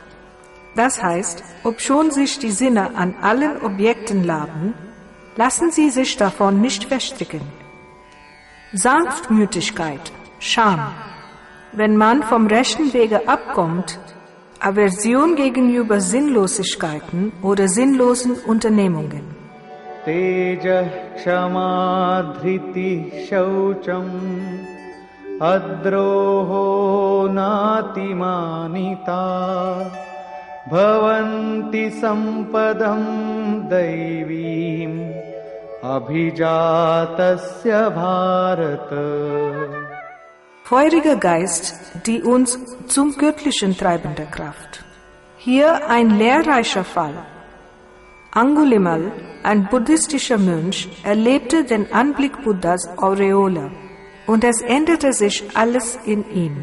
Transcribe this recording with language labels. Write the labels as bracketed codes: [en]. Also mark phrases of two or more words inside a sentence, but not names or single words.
[de] Das heißt, obschon sich die Sinne an allen Objekten laben, lassen sie sich davon nicht verstricken. Sanftmütigkeit, Scham. Wenn man vom rechten Wege abkommt, Aversion gegenüber Sinnlosigkeiten oder sinnlosen Unternehmungen. [sa] तेजः क्षमा धृति शौचम् अद्रोहः नातिमानिता भवन्ति सम्पदम् दैवीम् अभिजातस्य भारत. [de] Feuriger Geist, die uns zum Göttlichen treibende Kraft. Hier ein lehrreicher Fall. Angulimal, ein buddhistischer Mönch, erlebte den Anblick Buddhas Aureole und es änderte sich alles in ihm.